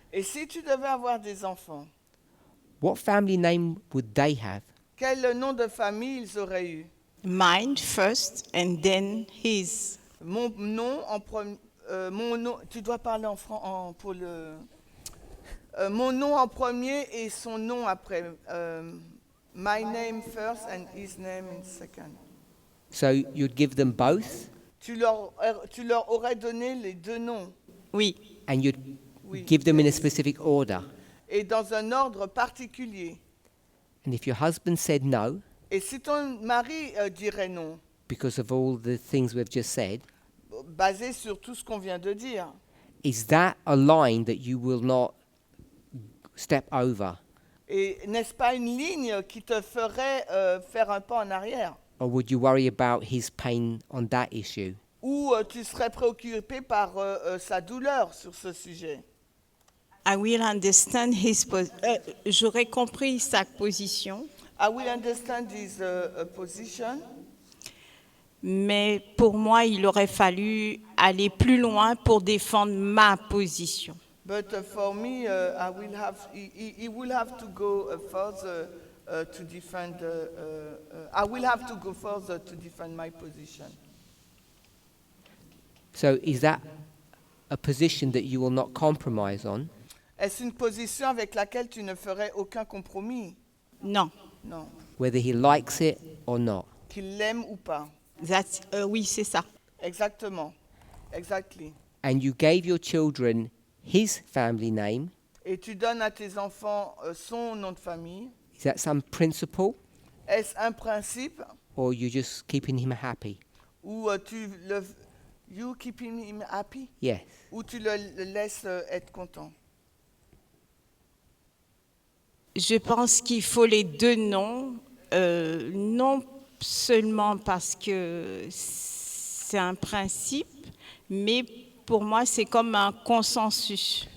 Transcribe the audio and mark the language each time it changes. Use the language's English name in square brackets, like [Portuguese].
[French] Et si tu devais avoir des enfants, [English] what family name would they have? [French] quel nom de famille ils auraient eu? [English] Mine first and then his. [French] Mon nom en premier. Mon nom. Tu dois parler en pour le. Mon nom en premier et son nom après. [English] My name first and his name in second. So you'd give them both, [French] Tu leur aurais donné les deux noms. Oui. [English] and you'd [French] Oui. [English] give them in a specific order. [French] Et dans un ordre particulier. [English] And if your husband said no, [French] Et si ton mari dirait non, [English] because of all the things we've just said, [French] basé sur tout ce qu'on vient de dire, [English] is that a line that you will not step over? [French] Et n'est-ce pas une ligne qui te ferait faire un pas en arrière? [English] Or would you worry about his pain on that issue? [French] Ou tu serais préoccupé par sa douleur sur ce sujet? [English] I will understand [French] j'aurais compris sa position, [English] I will understand his position. [French] mais pour moi, il aurait fallu aller plus loin pour défendre ma position. [English] But for me, he will have to go further to defend. I will have to go further to defend my position. So is that a position that you will not compromise on? [French] Est-ce une position avec laquelle tu ne ferais aucun compromis? Non. Non. [English] Whether he likes it or not? [French] Qu'il l'aime ou pas? Oui, c'est ça. Exactement. [English] Exactly. And you gave your children his family name. [French] Et tu donnes à tes enfants son nom de famille. [English] Is that some principle? [French] Est-ce un principe? [English] Or you just keeping him happy? Ou you keeping him happy? Yes. [French] Ou tu le laisses être content? Je pense qu'il faut les deux noms, non seulement parce que c'est un principe, mais pour moi c'est comme un consensus.